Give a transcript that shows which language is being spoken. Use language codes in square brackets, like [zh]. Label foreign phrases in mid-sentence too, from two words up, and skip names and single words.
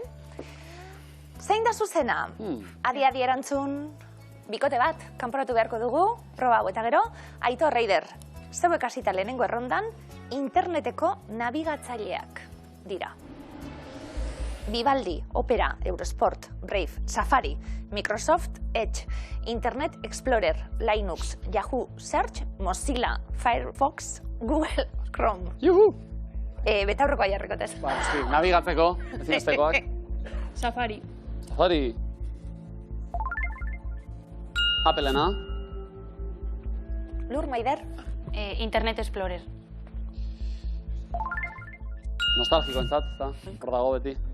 [eu] Zein da zuzena? Adi erantzun, bikote bat, kanporatu beharko dugu, proba hau eta gero, Aitor Reider, zeuek hasita lehenengo errondan, interneteko nabigatzaileak dira. Vivaldi, Opera, Eurosport, Brave, Safari, Microsoft Edge, Internet Explorer, Linux, Yahoo Search, Mozilla, Firefox, Google Chrome. Juhu! Betaurrekoa jarrikotez. Ba, hosti, nabigatzeko, ezinbestekoak. Safari. Safari. Applena. Lur Maider. Internet Explorer. Nostalgiko entzat, eta hor dago beti.